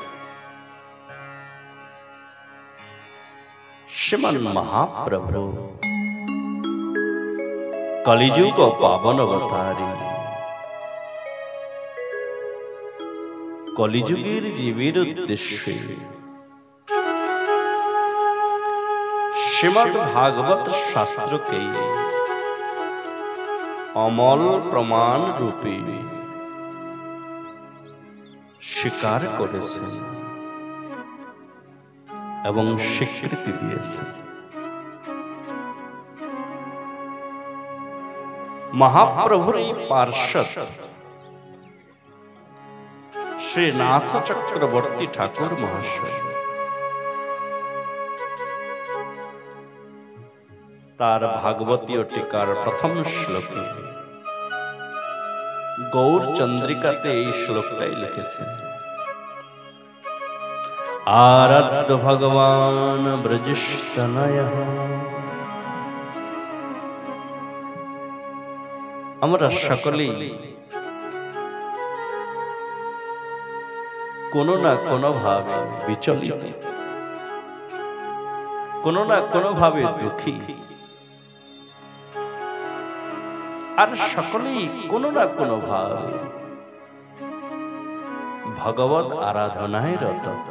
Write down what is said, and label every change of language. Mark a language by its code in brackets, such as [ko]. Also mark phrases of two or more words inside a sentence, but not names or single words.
[bn] শ্রীমন মহাপ্রভু কলিযুগ পাবন অবতারী কলিযুগের জীবের উদ্দেশ্যে শ্রীমদ্ ভাগবত শাস্ত্র কে অমল প্রমাণ রূপে স্বীকার करेছেন এবং স্বীকৃতি দিয়েছেন। মহাপ্রভুর এই পার্ষদ শ্রীনাথ চক্রবর্তী ঠাকুর মহাশয় তার ভাগবতীয় টিকার প্রথম শ্লোকে গৌর চন্দ্রিকাতে এই শ্লোকটাই লিখেছেন, [sa] आराध्य भगवान ब्रजस्तनयः। [bn] আমরা সকলেই কোনো না কোনো ভাবে বিচলিত, কোনো না কোনো ভাবে দুঃখী, আর সকলেই কোনো না কোনো ভাবে ভগবত আরাধনায় রত।